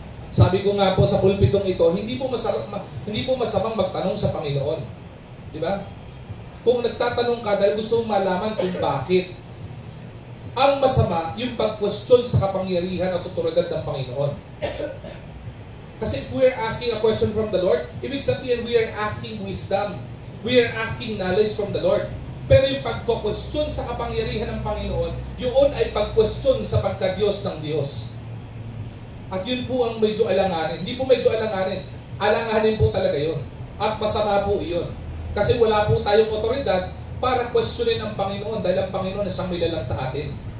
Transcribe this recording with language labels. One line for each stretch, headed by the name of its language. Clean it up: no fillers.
Filipino: Sabi ko nga po sa pulpitong ito, hindi po masamang magtanong sa Panginoon. Di ba? Kung nagtatanong ka dahil gusto mong malaman kung bakit. Ang masama, yung pag-question sa kapangyarihan at otoridad ng Panginoon.
English: Kasi if we are asking a question from the Lord,
Filipino: ibig sabihin
English: we are asking wisdom. We are asking knowledge from the Lord.
Filipino: Pero yung pag-question sa kapangyarihan ng Panginoon, yun ay pag-question sa pagka-Diyos ng Diyos. At yun po ang medyo alanganin. Hindi po medyo alanganin. Alanganin po talaga yun. At masama po yun. Kasi wala po tayong otoridad para questionin ang Panginoon dahil ang Panginoon ay siyang milalang sa atin.